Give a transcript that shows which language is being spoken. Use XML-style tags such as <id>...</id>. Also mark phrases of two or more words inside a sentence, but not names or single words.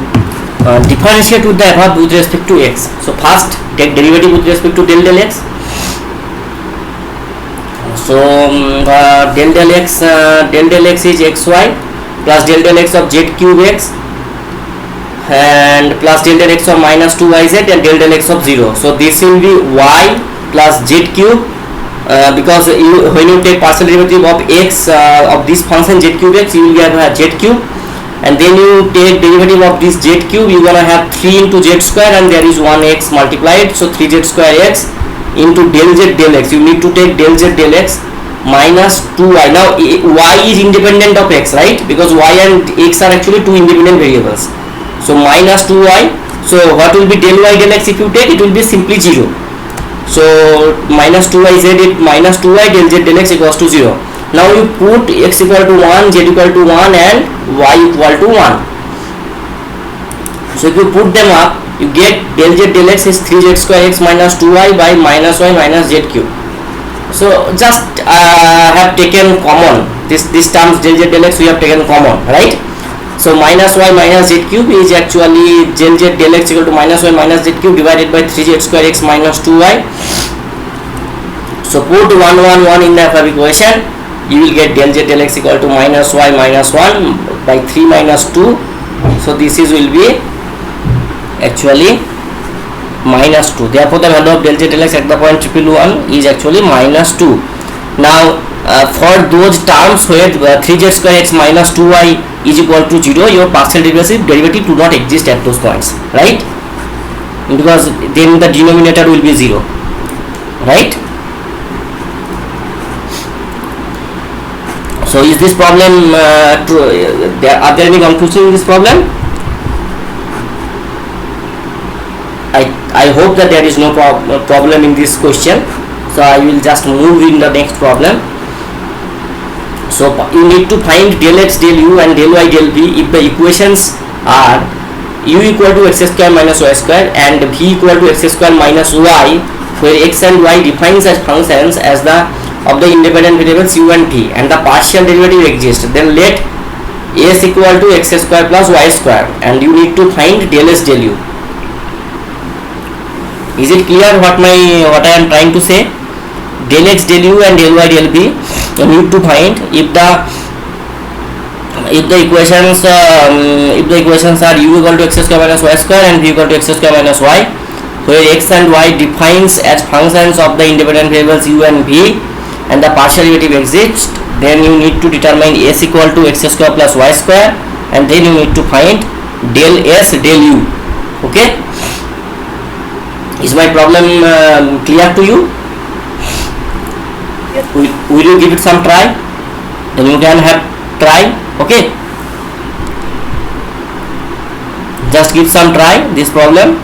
<en>differentiate with the above with respect to x. So first take derivative with respect to del x. So del x is xy plus del x of z cube x and plus del x of minus 2yz and del x of 0. So this will be y plus z cube, because when you take partial derivative of x of this function z cube x, you will get z cube, and then you take derivative of this z cube, you gonna have 3 into z square, and there is 1x multiplied, so 3z square x into del z del x. You need to take del z del x minus 2y. Now y is independent of x, right? Because y and x are actually two independent variables. So minus 2y. So what will be del y del x if you take? It will be simply 0. So minus 2y z minus 2y del z del x equals to 0. Now you put x equal to 1, z equal to 1 and y equal to 1. So if you put them up, you get del z del x is 3z square x minus 2y by minus y minus z cube. So just have taken common this terms del z del x, we have taken common, right? So minus y minus z cube is actually del z del x equal to minus y minus z cube divided by 3z square x minus 2y. So put 1 1 1 in the above equation, you will get del z del x equal to minus y minus 1 by 3 minus 2. So this is will be actually minus 2. Therefore the value of del z del x at the point 111 is actually minus 2. Now for those terms where 3z square x minus 2y is equal to 0, your partial derivative do not exist at those points, right? Because then the denominator will be 0, right? So is this problem true? Are there any conclusions in this problem? I hope that there is no problem in this question. So I will just move in the next problem. So you need to find del x del u and del y del v if the equations are u equal to x square minus y square and v equal to x square minus y, where x and y defines as functions as the of the independent variables u and v, and the partial derivative exists. Then let s equal to x square plus y square, and you need to find del s del u. Is it clear what I am trying to say? Del x del u and del y del v, you need to find if the equations are u equal to x square minus y square and v equal to x square minus y, where x and y defines as functions of the independent variables u and v, and the partial derivative exists. Then you need to determine s equal to x square plus y square, and then you need to find del s del u. Okay, is my problem clear to you? Yes. Will you give it some try? Then you can have try. Okay, just give some try this problem.</en>